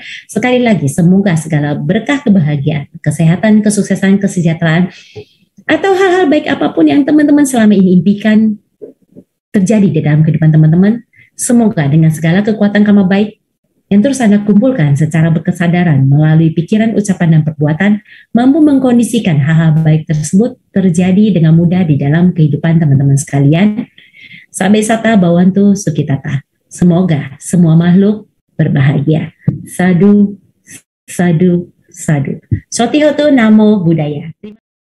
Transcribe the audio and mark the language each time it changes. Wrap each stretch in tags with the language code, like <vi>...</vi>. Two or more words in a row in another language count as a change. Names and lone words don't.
<id>Sekali lagi, semoga segala berkah kebahagiaan, kesehatan, kesuksesan, kesejahteraan, atau hal-hal baik apapun yang teman-teman selama ini impikan terjadi di dalam kehidupan teman-teman. Semoga dengan segala kekuatan karma baik yang terus Anda kumpulkan secara berkesadaran melalui pikiran, ucapan, dan perbuatan, mampu mengkondisikan hal-hal baik tersebut terjadi dengan mudah di dalam kehidupan teman-teman sekalian.</id> <pi>Sabe sata bawantu sukitata.</pi> <id>Semoga semua makhluk berbahagia.</id> <pi>Sadu, sadu, sadu. Sotihoto namo Buddhaya.</pi>